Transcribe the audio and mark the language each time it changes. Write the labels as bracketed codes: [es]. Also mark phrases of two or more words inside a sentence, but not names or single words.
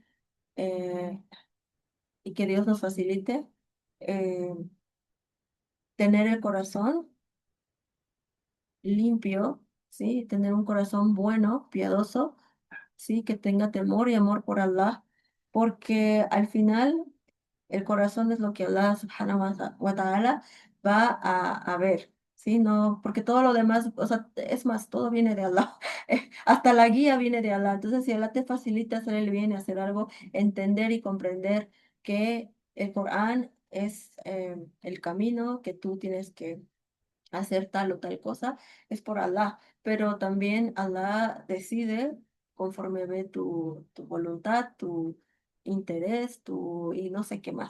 [es] Eh, y que Dios nos facilite eh, tener el corazón limpio, ¿sí? Tener un corazón bueno, piadoso, ¿sí? Que tenga temor y amor por Allah, porque al final el corazón es lo que Allah [ar] سبحانه وتعالى [es] va a ver, ¿sí? No, porque todo lo demás, o sea, es más, todo viene de Allah, hasta la guía viene de Allah. Entonces, si Allah te facilita hacer el bien y hacer algo, entender y comprender que el Corán es el camino que tú tienes que hacer tal o tal cosa, es por Allah, pero también Allah decide conforme ve tu voluntad, tu interés, y no sé qué más.